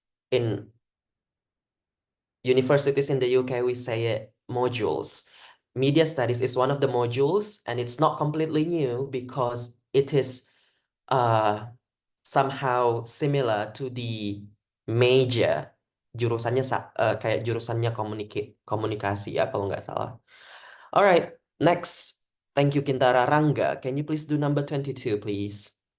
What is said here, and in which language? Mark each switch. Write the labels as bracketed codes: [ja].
[en] In universities in the UK we say it modules. Media studies is one of the modules and it's not completely new because it is somehow similar to the major. [id] Jurusannya kayak jurusannya komunikasi ya kalau nggak salah. [en] All right, next. Thank you, Kintara. Rangga, can you please do number 22, please?